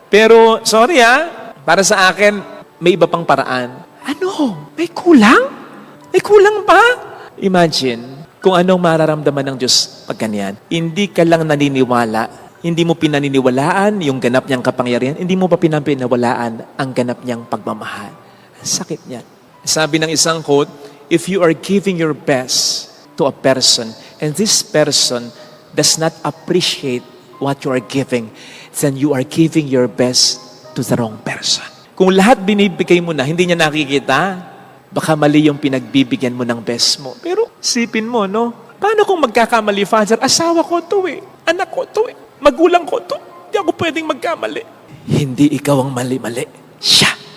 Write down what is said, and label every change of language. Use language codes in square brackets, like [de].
[tl] Pero, sorry para sa akin, may iba pang paraan. Ano? May kulang? May kulang pa? Imagine, kung anong mararamdaman ng Diyos pag ganyan. Hindi ka lang naniniwala, hindi mo pinaniniwalaan yung ganap niyang kapangyarihan, hindi mo pa pinaniniwalaan ang ganap niyang pagmamahal. Ang sakit niyan. Sabi ng isang quote, [en] if you are giving your best to a person, and this person does not appreciate what you are giving, then you are giving your best to the wrong person. [tl] Kung lahat binibigay mo na, hindi niya nakikita, baka mali yung pinagbibigyan mo ng best mo. Pero sipin mo, paano kung magkakamali, Father? Asawa ko to anak ko to magulang ko to. Hindi ako pwedeng magkamali. Hindi ikaw ang mali-mali. Siya.